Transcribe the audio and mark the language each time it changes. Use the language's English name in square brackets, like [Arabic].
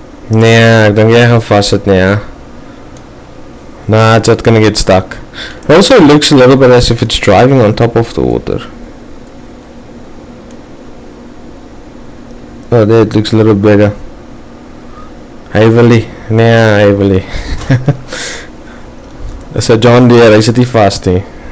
[Afrikaans] Nee, ek dink jy gaan vassit nie, hè? [English] Nah, it's not gonna get stuck. It also looks a little bit as if it's driving on top of the water. Oh, there it looks a little better. Heavily. Nee, heavily. [Afrikaans] Dis 'n John Deere, hy sit nie vas nie.